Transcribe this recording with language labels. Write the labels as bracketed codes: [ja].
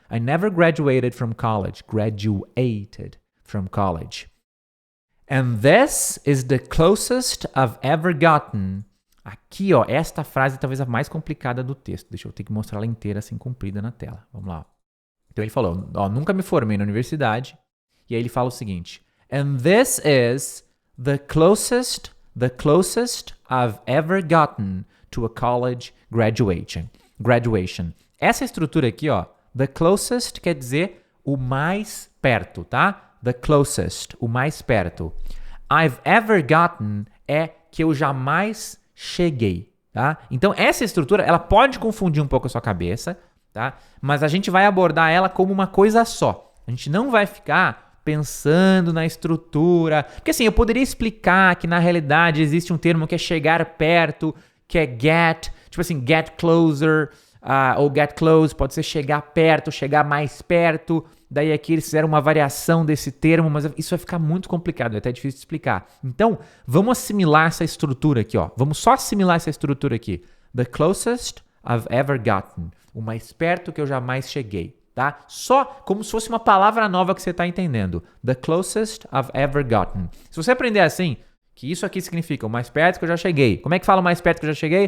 [en] I never graduated from college, graduated from college. And this is the closest I've ever gotten. [pt] Aqui, ó, esta frase é talvez a mais complicada do texto. Deixa eu ter que mostrar ela inteira assim, comprida na tela. Vamos lá. Então ele falou, ó, nunca me formei na universidade. E aí ele fala o seguinte, [en] and this is the closest I've ever gotten to a college graduation. [pt] Essa estrutura aqui, ó, [en] the closest [pt] quer dizer o mais perto, tá? [en] The closest, [pt] o mais perto. [en] I've ever gotten [pt] é que eu jamais cheguei, tá? Então essa estrutura, ela pode confundir um pouco a sua cabeça, tá? Mas a gente vai abordar ela como uma coisa só. A gente não vai ficar pensando na estrutura. Porque assim, eu poderia explicar que na realidade existe um termo que é chegar perto, que é get, tipo assim, [en] get closer, [pt] ou [en] get close, [pt] pode ser chegar perto, chegar mais perto. Daí aqui eles fizeram uma variação desse termo, mas isso vai ficar muito complicado, é até difícil de explicar. Então, vamos assimilar essa estrutura aqui, ó. Vamos só assimilar essa estrutura aqui. [en] The closest I've ever gotten. [pt] O mais perto que eu jamais cheguei, tá? Só como se fosse uma palavra nova que você está entendendo. [en] The closest I've ever gotten. [pt] Se você aprender assim, que isso aqui significa o mais perto que eu já cheguei. Como é que fala o mais perto que eu já cheguei?